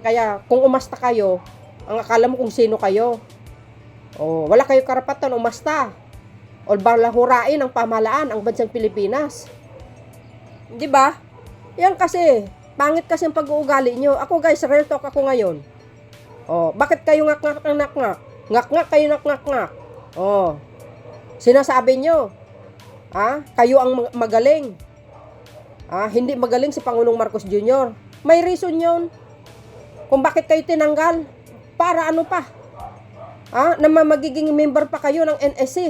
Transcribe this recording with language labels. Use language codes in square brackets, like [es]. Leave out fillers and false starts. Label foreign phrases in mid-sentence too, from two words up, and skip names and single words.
[tl] Kaya kung umasta kayo, ang akala mo kung sino kayo. Wala kayo karapatan umasta. O balahurain ang pamahalaan ang bansang Pilipinas. 'Di ba? Yan kasi, pangit kasi ang pag-uugali nyo. Ako guys, [en] real talk [tl] ako ngayon. Bakit kayo ngak-ngak? Ngak-ngak kayo ngak-ngak. Sinasabi nyo, kayo ang magaling. Hindi magaling si Pangulong Marcos Jr. May reason yun. Kung bakit kayo tinanggal. Para ano pa? Na magiging member pa kayo ng NSC.